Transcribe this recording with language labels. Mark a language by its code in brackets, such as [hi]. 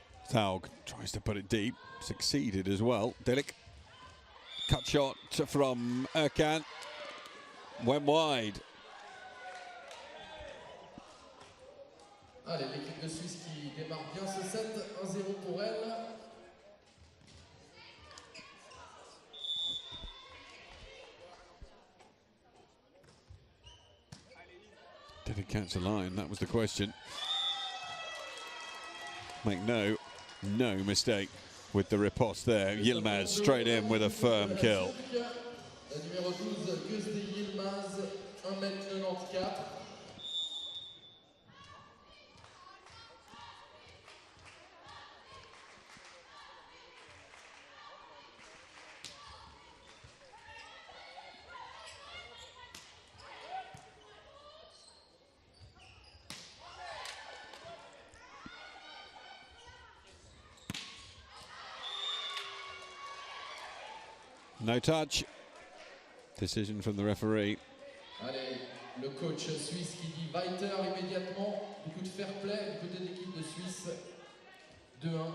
[en] Thaug tries to put it deep, succeeded as well. Delic, cut shot from Erkan, went wide. [fr] Allez, l'équipe de Suisse qui démarre bien ce set, 1-0 pour elle. [en] Did it catch the line? That was the question. Make no mistake with the riposte there. Yilmaz straight in with a firm kill. [fr] La numéro 12, Gözde Yilmaz, 1m94. [en] No touch. Decision from the referee. [fr] Allez, le coach suisse qui dit Weiter immédiatement. Beaucoup de fair play du côté de l'équipe de Suisse. 2-1.